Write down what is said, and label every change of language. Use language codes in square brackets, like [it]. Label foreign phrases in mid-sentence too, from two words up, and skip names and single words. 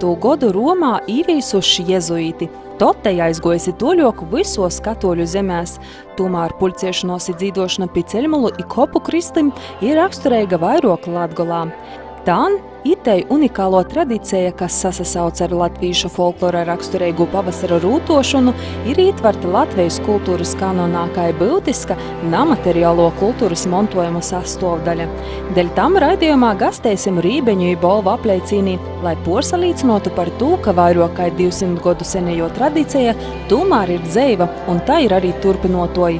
[ltg] godu Romā īvīsuši jezuīti. Totei aizgojusi toļoku visos katoļu zemēs. Tomēr pulciešanos i dzīdošana pi ceļmulu i kopu kristim ir raksturīga vairāk Latgolā. Tān itei unikālo tradicija, kas sasasauc ar latvīšu folklora raksturīgu pavasara rūtošanu, ir ietverta Latvijas kultūras kanonā kā būtiska namateriālo kultūras montojuma sastāvdaļa. Dēļ tam raidījumā gastēsim Rībeņu i Bolvu apleicīnī, lai porsalīcinotu par to, ka vairāk kā 200 godu senejo tradicija tomēr ir dzeiva, un tā ir arī turpinotoji.